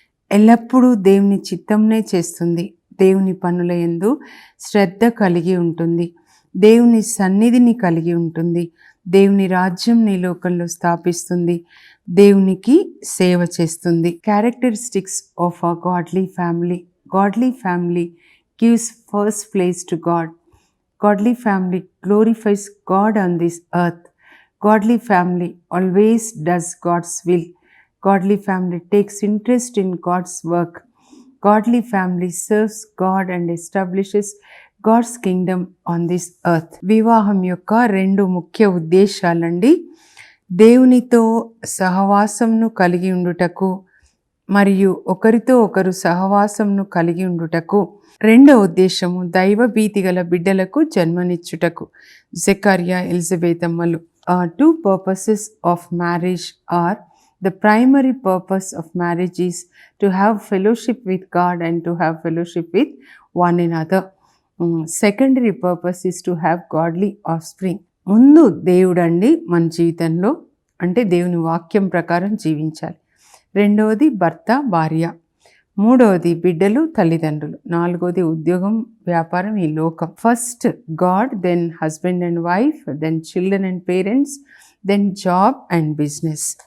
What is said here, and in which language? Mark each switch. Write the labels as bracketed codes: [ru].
[te] ఎల్లప్పుడూ దేవుని చిత్తంనే చేస్తుంది. దేవుని పనుల యందు శ్రద్ధ కలిగి ఉంటుంది. దేవుని సన్నిధిని కలిగి ఉంటుంది. దేవుని రాజ్యం నీ లోకంలో స్థాపిస్తుంది. దేవునికి సేవ చేస్తుంది. [en] Characteristics of a godly family. Godly family gives first place to God. Godly family glorifies God on this earth. Godly family always does God's will. Godly family takes interest in God's work. Godly family serves God and establishes God's kingdom on this earth. [te] వివాహం యొక్క 2 ముఖ్య ఉద్దేశాలండి. దేవునితో సహవాసంను కలిగి ఉండుటకు మరియు ఒకరితో ఒకరు సహవాసంను కలిగి ఉండుటకు. రెండవ ఉద్దేశము దైవభీతి గల బిడ్డలకు జన్మనిచ్చుటకు. జకరియా, ఎలిజబెత్ అమ్మలు. [en] 2 purposes of marriage are: the primary purpose of marriage is to have fellowship with God and to have fellowship with one another. Secondary purpose is to have godly offspring. [te] ముందు దేవుడండి మన జీవితంలో, అంటే దేవుని వాక్యం ప్రకారం జీవించాలి. రెండవది భర్త, భార్య. మూడవది బిడ్డలు, తల్లిదండ్రులు. నాలుగవది ఉద్యోగం, వ్యాపారం, ఈ లోకం. [en] First God, then husband and wife, then children and parents, then job and business.